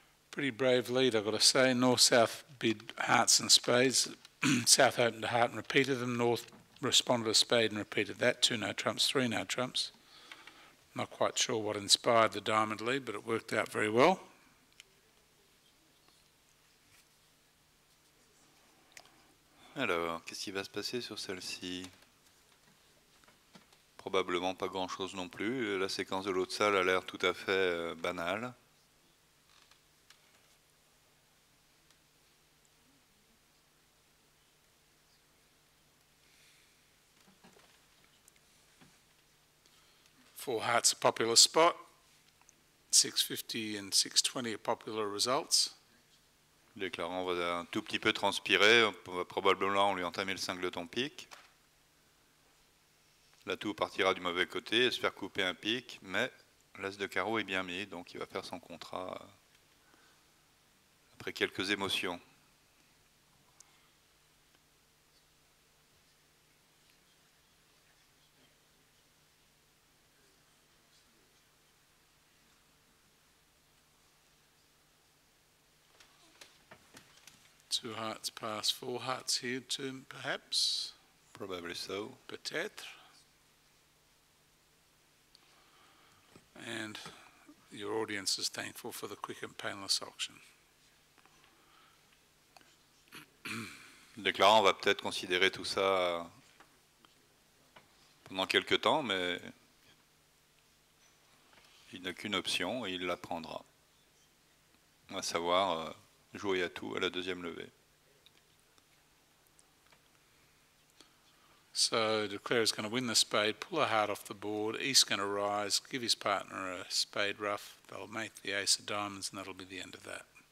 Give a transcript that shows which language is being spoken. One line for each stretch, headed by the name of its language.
English: Pretty brave lead, I've got to say. North-South bid hearts and spades. South opened a heart and repeated them. North responded a spade and repeated that. 2 no trumps, 3 no trumps. Not quite sure what inspired the diamond lead, but it worked out very well.
French: Alors, qu'est-ce qui va se passer sur celle-ci? Probablement pas grand-chose non plus. La séquence de l'autre salle a l'air tout à fait banale.
English: Four hearts a popular spot. 650 and 620 are popular results.
French: Le déclarant va un tout petit peu transpirer. On va probablement lui entamer le cingleton pique. L'atout partira du mauvais côté et se faire couper un pique, mais l'as de carreau est bien mis, donc il va faire son contrat après quelques émotions.
English: Two hearts pass, 4 hearts here too, perhaps? Probably so.
French: Peut-être.
English: And your audience is thankful for the quick and painless auction.
French: Le déclarant va peut-être considérer tout ça pendant quelques temps, mais il n'a qu'une option et il la prendra. À savoir jouer à tout à la deuxième levée.
English: So declare is going to win the spade, pull a heart off the board, East's going to rise, give his partner a spade rough, they'll make the ace of diamonds and that'll be the end of that.